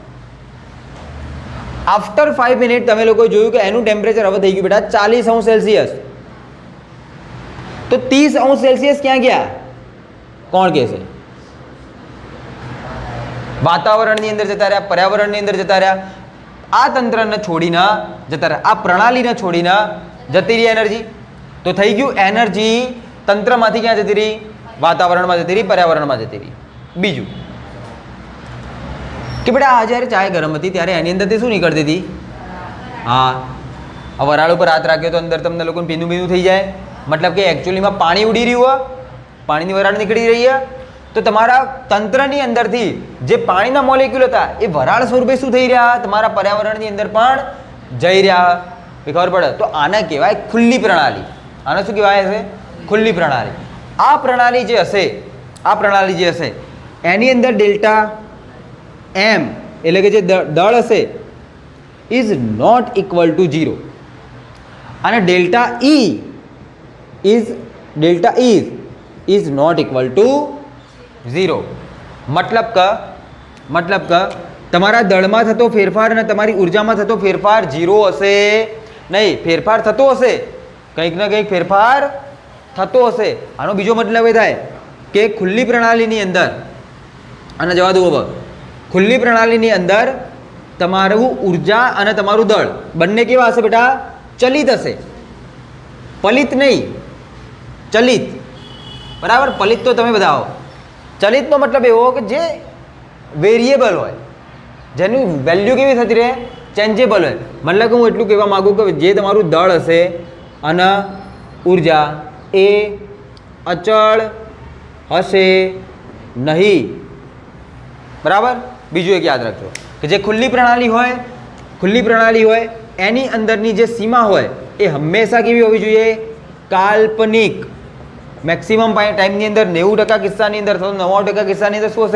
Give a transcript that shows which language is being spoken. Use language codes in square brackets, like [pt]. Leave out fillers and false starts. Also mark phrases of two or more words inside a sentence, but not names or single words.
[gu] આફ્ટર 5 મિનિટ તમે લોકોએ જોયું કે એનું ટેમ્પરેચર હવે થઈ ગયું બેટા 40°C। તો 30°C ક્યાં ગયા? કોણ કહેશે? વાતાવરણની અંદર જતા રહ્યા, પર્યાવરણની અંદર જતા રહ્યા। આ તંત્રને છોડીને જતા રહ્યા, આ પ્રણાલીને છોડીને જતી રહી એનર્જી। તો થઈ ગયું એનર્જી તંત્રમાંથી ક્યાં જતી રહી? વાતાવરણમાં જતી રહી, પર્યાવરણમાં જતી રહી। બીજું કે બેટા આ જ્યારે ચા ગરમ હતી ત્યારે એની અંદરથી શું નીકળતી હતી? હા, આ વરાળ ઉપર હાથ રાખ્યો તો અંદર તમને લોકોને પીનૂ પીનૂ થઈ જાય, મતલબ કે એક્ચુઅલી મેં પાણી ઊડી રહ્યું હોય, પાણીની વરાળ નીકળી [hi] रही है। [gu] તો તમારા તંત્રની અંદરથી જે પાણીના મોલેક્યુલ હતા એ વરાળ સ્વરૂપે શું થઈ રહ્યા? તમારા પર્યાવરણની અંદર પણ જઈ રહ્યા। ખબર પડે? તો આને કહેવાય ખુલ્લી પ્રણાલી। આને શું કહેવાય છે? ખુલ્લી પ્રણાલી। આ પ્રણાલી જે હશે એની અંદર [en] delta M [gu] એટલે કે જે દળ હશે [en] is not equal to 0 [gu] અને [en] delta E is not equal to 0. [gu] મતલબ કે તમારા દળમાં થતો ફેરફાર અને તમારી ઊર્જામાં થતો ફેરફાર 0 હશે નહીં, ફેરફાર થતો હશે, કંઈક ને કંઈક ફેરફાર થતો હશે। આનો બીજો મતલબ એ થાય કે ખુલ્લી પ્રણાલીની અંદર, આને જવા દો હવે, ખુલ્લી પ્રણાલીની અંદર તમારું ઊર્જા અને તમારું દળ બંને કેવા હશે બેટા? ચલિત હશે, પલિત નહીં, ચલિત। બરાબર? પલિત તો તમે બધા હો। ચલિતનો મતલબ એવો કે જે વેરિએબલ હોય, જેની વેલ્યૂ કેવી થતી રહે? ચેન્જેબલ હોય। મતલબ કે હું એટલું કહેવા માંગું કે જે તમારું દળ હશે અને ઊર્જા એ અચળ હશે નહીં. બરાબર. બીજું એક યાદ રાખજો કે જે ખુલ્લી પ્રણાલી હોય એની અંદરની જે સીમા હોય એ હંમેશા કેવી હોવી જોઈએ? કાલ્પનિક. મેક્સિમમ ટાઈમની અંદર 90% કિસ્સાની અંદર અથવા 99% કિસ્સાની અંદર શું હશે?